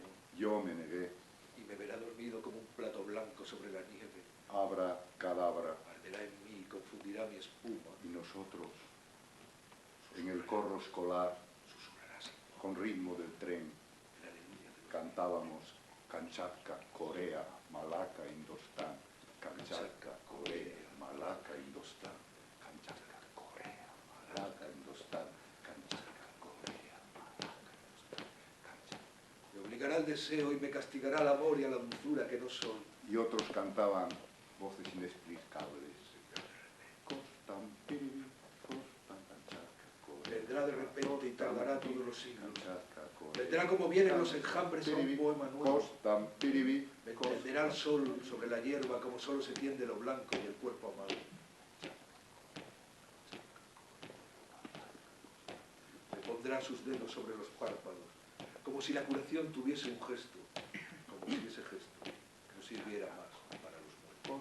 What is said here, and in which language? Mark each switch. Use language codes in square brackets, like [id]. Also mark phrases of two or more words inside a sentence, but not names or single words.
[es] Yo me negué. y me verá dormido como un plato blanco sobre la nieve. Abra cadabra. Arderá en mí y confundirá mi espuma. Y nosotros, en el corro escolar, Susurrará sin voz con ritmo del tren, el aleluya de los cantábamos Kamchatka, Corea, Malaca, Indostán. Kamchatka, Corea, Malaca, Indostán. Kamchatka, Corea, Malaca, Indostán. Kamchatka, Corea, Malaca, Indostán. Kamchatka. Me obligará al deseo y me castigará al amor y a la dulzura que no soy. Y otros cantaban voces inexplicables. Costan, piribi, costan, Kamchatka, Corea. Vendrá de repente y tardará todos los siglos. Kamchatka, Corea. Vendrá como vienen los enjambres a un poema nuevo. Costan, piribi, Me tenderá el sol sobre la hierba como solo se tiende lo blanco y el cuerpo amado. Me pondrá sus dedos sobre los párpados, como si la curación tuviese un gesto, como si ese gesto no sirviera más para los muertos.